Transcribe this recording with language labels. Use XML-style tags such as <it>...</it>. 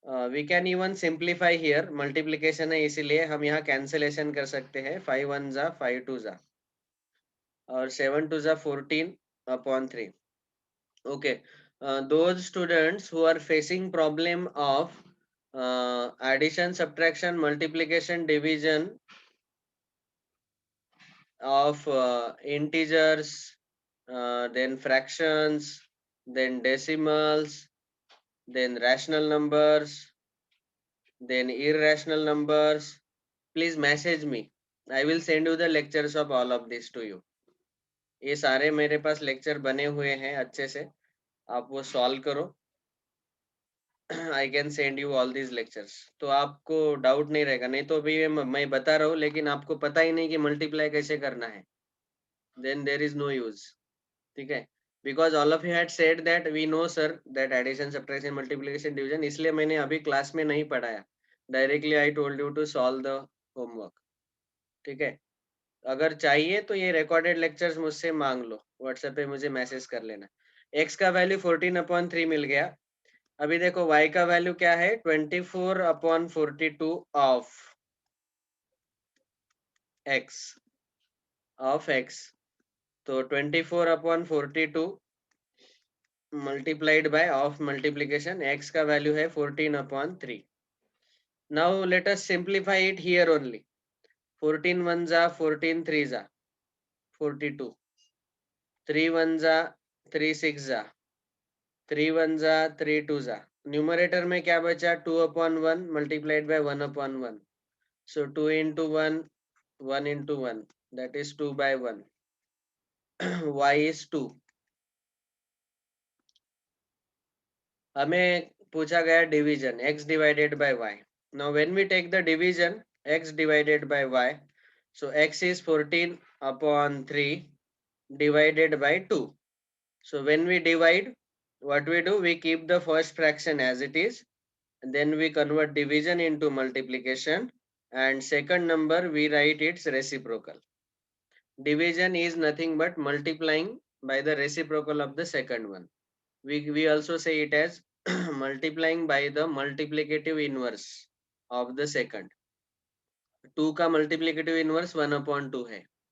<en>We can even simplify here,</en> <hi>multiplication है इसीलिए हम यहाँ cancellation कर सकते हैं, 5 1 जा 5 2 जा और 7 2 जा 14 upon 3.</hi> <en>Okay, those students who are facing problem of addition, subtraction, multiplication, division of integers, then fractions, then decimals, then rational numbers, then irrational numbers, please message me. I will send you the lectures of all of this to you.</en> <hi>ये सारे मेरे पास lecture बने हुए हैं अच्छे से, आप वो सॉल्व करो।</hi> <en>I can send you all these lectures,</en> <hi>तो आपको डाउट नहीं रहेगा, नहीं तो अभी मैं बता रहा हूँ लेकिन आपको पता ही नहीं कि मल्टीप्लाई कैसे करना है,</hi> <en>then there is no use,</en> <hi>ठीक है,</hi> <en>because all of you had said that we know sir that addition, subtraction, multiplication, division,</en> <hi>इसलिए मैंने अभी क्लास में नहीं पढ़ाया, directly</hi> <en>I told you to solve the homework,</en> <hi>ठीक है। अगर चाहिए तो ये रिकॉर्डेड लेक्चर्स मुझसे मांग लो, व्हाट्सएप पे मुझे मैसेज कर लेना। x का वैल्यू 14/3 मिल गया, अभी देखो y का वैल्यू क्या है 24/42 ऑफ x, तो 24/42 multiplied by of multiplication, x का वैल्यू है 14/3.</hi> <en>Now let us simplify it here only. 14 1s are 14 3s are 42, 3 1s are 3 6s are 3 1s are 3 2s are.</en> <hi>Numerator में क्या बचा 2/1</hi> <en>multiplied by 1/1, so 2 into 1 1 into 1, that is 2/1. y is 2.</en> <hi>हमें पूछा गया division x divided by y.</hi> <en>Now when we take the division x divided by y, so x is 14/3 divided by 2. So when we divide, what we do, we keep the first fraction as it is, and then we convert division into multiplication, and second number we write its reciprocal. Division is nothing but multiplying by the reciprocal of the second one. We also say it as multiplying by the multiplicative inverse of the second.</en> <hi>2 का multiplicative inverse 1/2 है.</hi>